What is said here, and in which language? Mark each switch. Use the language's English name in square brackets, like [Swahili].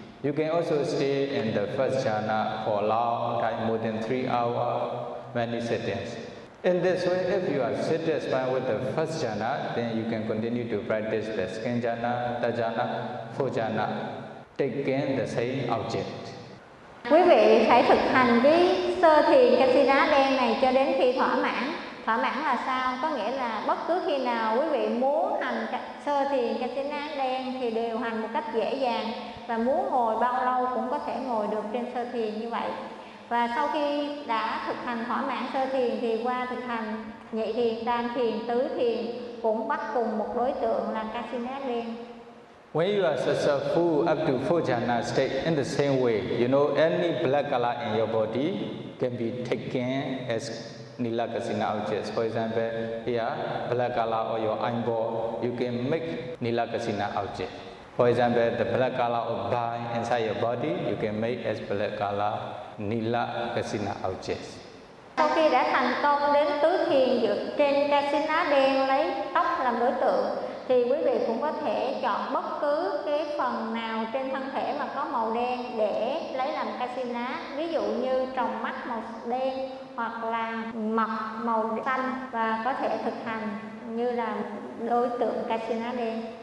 [English] You can also stay in the first jhana for a long time, more than 3 hours, many sittings. In this way, if you are satisfied with the first jhana, then you can continue to practice the second jhana, the jhana, fourth jhana, taking the same object. [Vietnamese] Quý vị phải thực hành cái sơ thiền kasina đen này cho đến khi thỏa mãn. Thỏa mãn là sao? Có nghĩa là bất cứ khi nào quý vị muốn hành sơ thiền kasina đen thì đều hành một cách dễ dàng và muốn ngồi bao lâu cũng có thể ngồi được trên sơ thiền như vậy. Và sau khi đã thực hành thỏa mãn sơ thiền thì qua thực hành nhị thiền, tam thiền, tứ thiền cũng bắt cùng một đối tượng là kasina đen. [English] When you are successful up to 4 jhana state in the same way, you know any black color in your body can be taken as nila kasina objects. For example, here, black color or your eyeball, you can make nila kasina object. For example, the black color of bind inside your body, you can make as black color nila kasina objects. [Vietnamese] Sau khi đã thành công đến tứ thiền dựa trên kasina đen lấy tóc làm đối tượng, thì quý vị cũng có thể chọn bất cứ cái phần nào trên thân thể mà có màu đen để lấy làm kasina, ví dụ như tròng mắt màu đen hoặc là mặt màu xanh và có thể thực hành như là đối tượng kasina đen.